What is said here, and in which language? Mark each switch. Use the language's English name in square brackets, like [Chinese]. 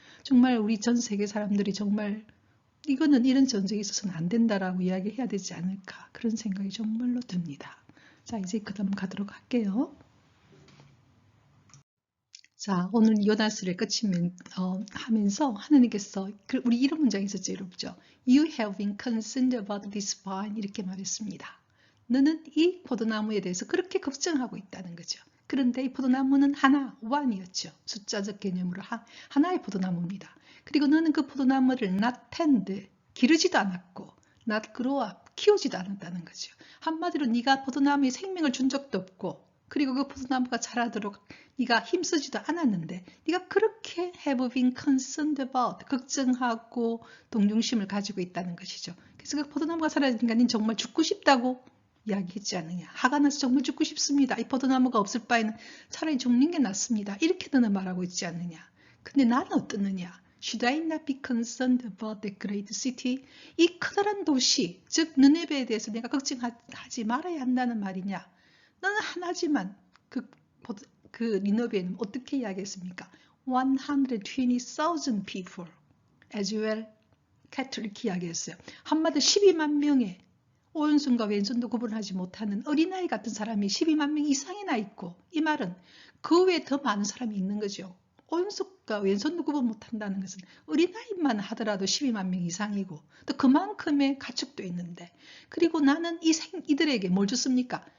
[Korean] 정말 우리 전 세계 사람들이 정말 이거는 이런 전쟁이 있어서는 안 된다라고 이야기해야 되지 않을까. 그런 생각이 정말로 듭니다. 자, 이제 그 다음 가도록 할게요. 자, 오늘 요나스를 하면서 하느님께서 우리 이런 문장이 있었죠, 여러분죠. [English] You have been concerned about this vine [Korean] 이렇게 말했습니다. 너는 이 포도나무에 대해서 그렇게 걱정하고 있다는 거죠. 그런데 이 포도나무는 하나, one이었죠. 숫자적 개념으로 하나의 포도나무입니다. 그리고 너는 그 포도나무를 [English] not tend, [Korean] 기르지도 않았고 [English] not grow up, [Korean] 키우지도 않았다는 거죠. 한마디로 네가 포도나무에 생명을 준 적도 없고 그리고 그 포도나무가 자라도록 네가 힘쓰지도 않았는데 네가 그렇게 [English] have been concerned about [Korean] 걱정하고 동정심을 가지고 있다는 것이죠. 그래서 그 포도나무가 사라지니까 넌 정말 죽고 싶다고 이야기했지 않느냐. 화가 나서 정말 죽고 싶습니다. 이 포도나무가 없을 바에는 차라리 죽는 게 낫습니다. 이렇게 너는 말하고 있지 않느냐. 근데 나는 어떻느냐. [English] Should I not be concerned about the great city? [Korean] 이 커다란 도시, 즉 느네베에 대해서 내가 걱정하지 말아야 한다는 말이냐. 너는 하나지만 그 니느웨는 어떻게 이야기했습니까? [English] 120,000 people as well Catholic [Korean] 이야기했어요. 한마디로 12만 명의 오른손과 왼손도 구분하지 못하는 어린아이 같은 사람이 12만 명 이상이나 있고, 이 말은 그 외에 더 많은 사람이 있는 거죠. 오른손과 왼손도 구분 못한다는 것은 어린아이만 하더라도 12만 명 이상이고 또 그만큼의 가축도 있는데, 그리고 나는 이들에게 뭘 줬습니까?